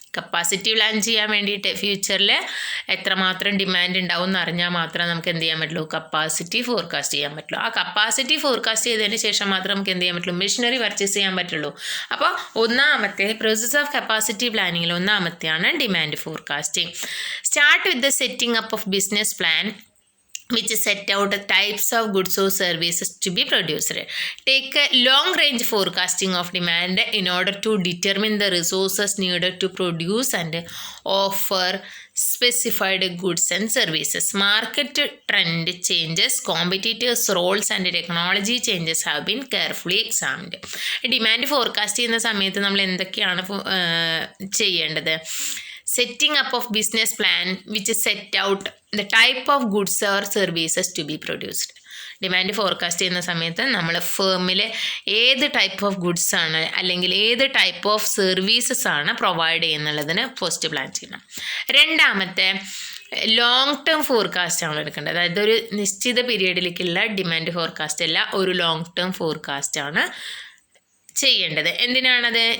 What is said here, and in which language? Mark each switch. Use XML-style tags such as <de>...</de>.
<ml>Capacity plan ചെയ്യാൻ വേണ്ടിയിട്ട്. ഫ്യൂച്ചറിൽ എത്രമാത്രം ഡിമാൻഡ് ഉണ്ടാവും എന്ന് അറിഞ്ഞാൽ മാത്രമേ നമുക്ക് എന്ത് ചെയ്യാൻ പറ്റുള്ളൂ? കപ്പാസിറ്റി ഫോർകാസ്റ്റ് ചെയ്യാൻ പറ്റുള്ളൂ. ആ കപ്പാസിറ്റി ഫോർകാസ്റ്റ് ചെയ്തതിന് ശേഷം മാത്രം നമുക്ക് എന്ത് ചെയ്യാൻ പറ്റുള്ളൂ? മെഷീനറി പർച്ചേസ് ചെയ്യാൻ പറ്റുള്ളൂ. അപ്പോൾ ഒന്നാമത്തെ process of capacity പ്ലാനിങ്ങിൽ ഒന്നാമത്തെയാണ് demand forecasting.</ml> <en>Start with the setting up of business plan which set out the types of goods or services to be produced. Take a long range forecasting of demand in order to determine the resources needed to produce and offer specified goods and services. Market trend changes, competitors' roles and technology changes have been carefully examined.</en> <ml>Demand forecast ചെയ്യുന്ന സമയത്ത് നമ്മൾ എന്തൊക്കെയാണ് ചെയ്യേണ്ടത്?</ml> <en>Setting up of business plan which set out the type of goods or services to be produced.</en> <ml>Demand forecast ചെയ്യുന്ന സമയത്ത് നമ്മൾ ഫേമിൽ ഏത് type of goods ആണ് അല്ലെങ്കിൽ ഏത് ടൈപ്പ് ഓഫ് സർവീസസ് ആണ് പ്രൊവൈഡ് ചെയ്യുന്നുള്ളതിന് ഫസ്റ്റ് പ്ലാൻ ചെയ്യണം. രണ്ടാമത്തെ ലോങ് ടേം ഫോർകാസ്റ്റ് ആണ് എടുക്കേണ്ടത്. അതായത് ഒരു നിശ്ചിത പീരീഡിലേക്കുള്ള ഡിമാൻഡ് ഫോർകാസ്റ്റ് അല്ല, ഒരു ലോങ് ടേം ഫോർകാസ്റ്റ് ആണ് ചെയ്യേണ്ടത്. എന്തിനാണത്?</ml>